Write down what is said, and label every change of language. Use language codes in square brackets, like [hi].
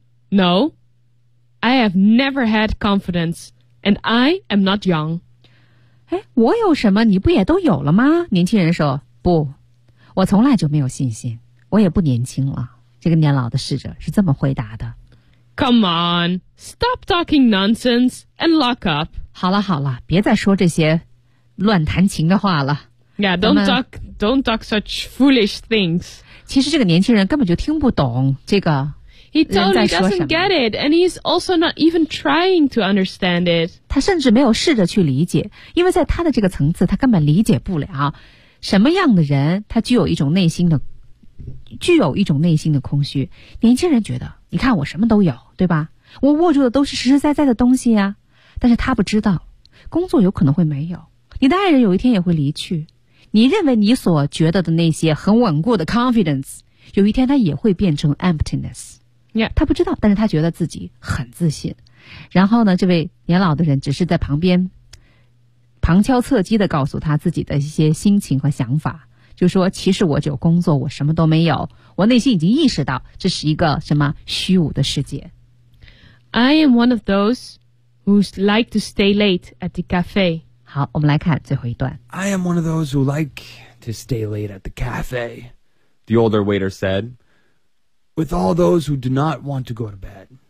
[en] No, I have never had confidence, and I am not young. [zh] 诶，我有什么你不也都有了吗？年轻人说，不，我从来就没有信心，我也不年轻了。这个年老的侍者是这么回答的。 [en] Come on, stop talking nonsense and lock up. [zh] 好了好了，别再说这些乱弹琴的话了。 [en] Yeah, don't talk such foolish things. [zh] 其实这个年轻人根本就听不懂这个。 [en] He totally doesn't get it, and he's also not even trying to understand it. [zh] 他甚至没有试着去理解，因为在他的这个层次，他根本理解不了什么样的人，他具有一种内心的空虚。年轻人觉得，你看我什么都有，对吧？我握住的都是实实在在的东西啊。但是他不知道，工作有可能会没有，你的爱人有一天也会离去，你认为你所觉得的那些很稳固的 confidence， 有一天它也会变成 emptiness。 [en] Yeah. [zh] 他不知道，但是他觉得自己很自信。然后呢，这位年老的人只是在旁边旁敲侧击地告诉他自己的一些心情和想法。就说其实我只有工作，我什么都没有，我内心已经意识到这是一个什么虚无的世界。 [en] I am one of those who like to stay late at the cafe. [zh] 好，我们来看最后一段。 [en] I am one of those who like to stay late at the cafe, the older waiter said, with all those who do not want to go to bed.